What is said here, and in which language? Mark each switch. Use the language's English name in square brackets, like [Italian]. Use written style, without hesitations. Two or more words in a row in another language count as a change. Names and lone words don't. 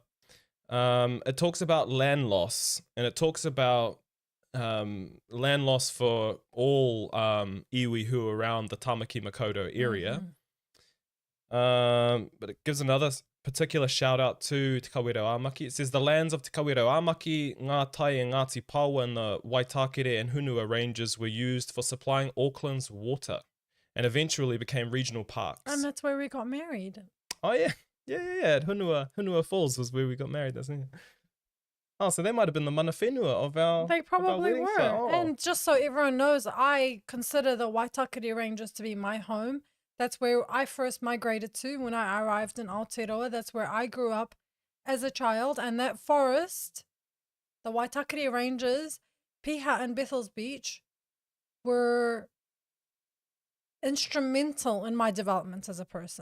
[English] It talks about land loss, and it talks about land loss for all iwi who are around the Tamaki Makaurau area. But it gives another particular shout out to Te Kawerau Ā Maki. It says the lands of Te Kawerau Ā Maki, Ngā Tai and Ngāti Pawa and the Waitākere and Hunua ranges were used for supplying Auckland's water and eventually became regional parks. And that's where we got married. Oh yeah. At Hunua Falls was where we got married, doesn't it? Oh, so they might have been the [Māori] mana whenua [English] of our They probably wedding were. site. Oh. And just so everyone knows, I consider the Waitākere Ranges to be my home. That's where I first migrated to when I arrived in Aotearoa. That's where I grew up as a child. And that forest, the Waitākere Ranges, Piha and Bethel's Beach, were instrumental in my development as a person.